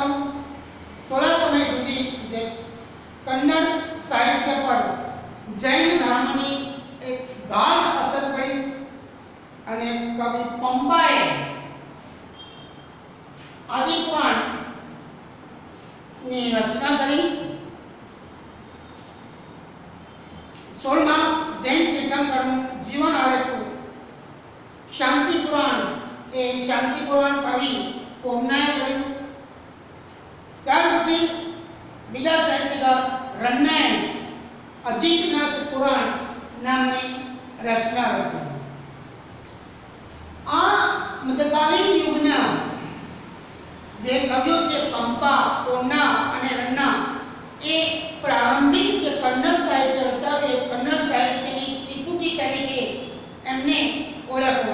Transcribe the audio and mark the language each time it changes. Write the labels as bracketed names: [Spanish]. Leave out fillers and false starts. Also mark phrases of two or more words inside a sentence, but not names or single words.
[Gujarati] થોડા સમય સુધી જે કન્નડ સાહિત્ય પર જૈન ધર્મની એક ગાઢ અસર પડી અને કવિ પંપાએ આદિપુરાણની રચના કરી। 16 જૈન તીર્થંકરનું જીવન આલેખું શાંતિ પુરાણ એ શાંતિ પુરાણ કવિ પોમનાએ કર્યું। ત્યાર પછી બીજા સાહિત્યકાર રન્નાએ અજીતનાથ પુરાણ નામની રચના રચી। આ મધ્યકાલીન યુગના જે કવિઓ છે પંપા, પોમના અને રન્ના એ प्रारंभिक જે કન્નડ સાહિત્ય રચાવે કન્નડ સાહિત્યની ત્રિપુટી તરીકે એમને ઓળખવો।